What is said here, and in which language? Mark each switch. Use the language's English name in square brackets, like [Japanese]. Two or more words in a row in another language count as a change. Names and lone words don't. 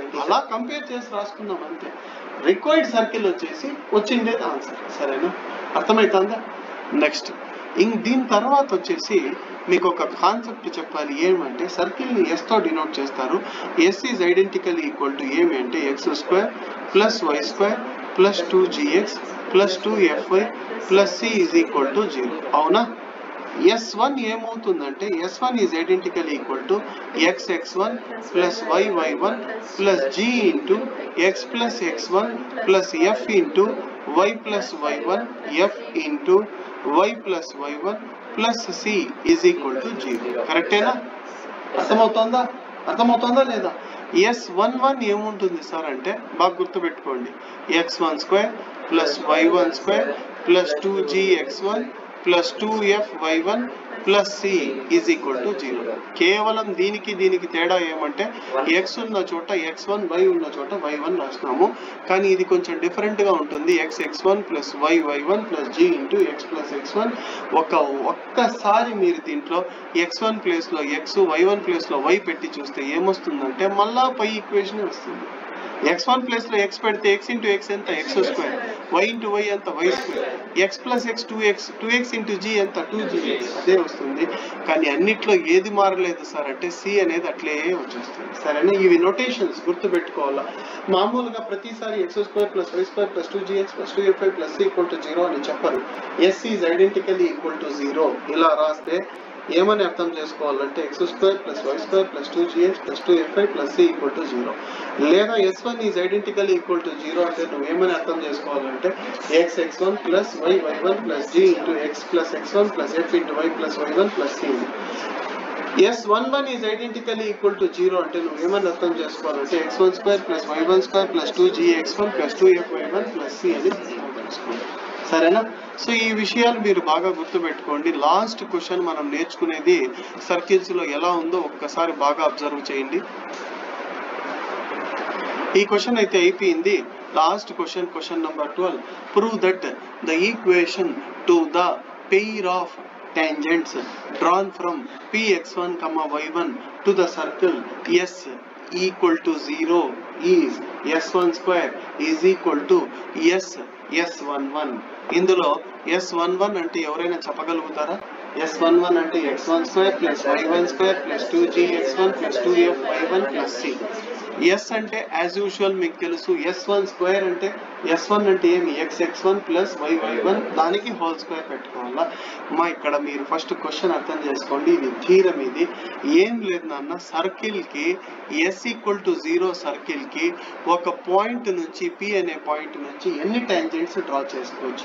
[Telugu] అలా కంపేర్ చేసి రాసుకుందాం అంతే. రిక్వైర్డ్ సర్కిల్ వచ్చేసి వచ్చిండేది ఆన్సర్. సరేనా? అర్థమవుతుందా? నెక్స్ట్ దీని తర్వాత వచ్చేసి మీకు ఒక కాన్సెప్ట్ చెప్పాలి. ఏమంటే సర్కిల్ని ఎస్తో డినోట్ చేస్తారు. [English] S is identical equal to [Telugu] ఏమి అంటే x² + y² + 2gx + 2fy + c = 0. అవునా? S1 ఏమవుతుందంటే S1 [English] is identical equal to [Telugu] xx1 + yy1 + g × x + x1 + f × y + y1 f × y + y1 + c = 0. కరెక్టేనా? అర్థమవుతుందా లేదా? S11 ఏముంటుంది సార్ అంటే బాగా గుర్తుపెట్టుకోండి, x12 + y12 + 2gx1 + 2fy1 + c = 0. కేవలం దీనికి తేడా ఏమంటే x ఉన్న చోట x1, y ఉన్న చోట y1 రాసినాము. కానీ ఇది కొంచెం డిఫరెంట్ గా ఉంటుంది. xx1 + yy1 + g × x + x1. ఒక్కసారి మీరు దీంట్లో x1 ప్లేస్ లో x, y1 ప్లేస్ లో y పెట్టి చూస్తే ఏమొస్తుందంటే మళ్ళా పై ఈక్వేషన్ వస్తుంది. x1 ప్లేస్ లో x పెడితే x × x ఎంత x², y × y ఎంత y², x + x 2x, 2x × g ఎంత 2gx. అదే వస్తుంది. కానీ అన్నిట్లో ఏది మారలేదు సార్ అంటే c అనేది అట్లే వచ్చేస్తుంది. సరేనా? ఇవి నోటేషన్స్ గుర్తుపెట్టుకోవాలా. మామూలుగా ప్రతిసారి x² + y² + 2gx + 2fy + c = 0 అని చెప్పరు. s [English] is identical equal to [Telugu] 0 ఇలా రాస్తే ఏమని అర్థం చేసుకోవాలంటే x² + y² + 2gx + 2fy + c = 0. లేదా s1 [English] is identical equal to [Telugu] 0 అంటే నువ్వేమని అర్థం చేసుకోవాలంటే xx1 + yy1 + g × x + x1 + f × y + y1 + c. S11 [English] is identical equal to [Telugu] 0 అంటే నువ్వేమని అర్థం చేసుకోవాలంటే x12 + y12 + 2gx1 + 2fy1 + c అని అర్థం చేసుకోవాలి. సరేనా? సో ఈ విషయాలు మీరు బాగా గుర్తుపెట్టుకోండి. [English] last question [Telugu] మనం నేర్చుకునేది సర్కిల్స్ లో ఎలా ఉందో ఒక్కసారి బాగా అబ్జర్వ్ చేయండి. ఈ క్వశ్చన్ అయితే అయిపోయింది. [English] last question number [Telugu] 12. [English] prove that the equation to the pair of tangents drawn from px1, y1 to the circle s = 0 is s12 = s11. [Telugu] ఇందులో s11 అంటే ఎవరైనా చెప్పగలుగుతారా? s11 అంటే x12 + y12 + 2gx1 + 2fy1 + c. s అంటే [English] as usual [Telugu] మీకు తెలుసు. s12 అంటే s1 అంటే ఏమి xx1 + yy1 దానికి [English] whole square [Telugu] పెట్టుకోవాలా. ఇక్కడ మీరు [English] first question [Telugu] అర్థం చేసుకోండి. ఇది థీరం. ఇది ఏం లేదు నాన్న, సర్కిల్ కి s = 0 సర్కిల్ కి ఒక పాయింట్ నుంచి p అనే పాయింట్ నుంచి ఎన్ని టాంజెంట్స్ డ్రా చేసుకోవచ్చు?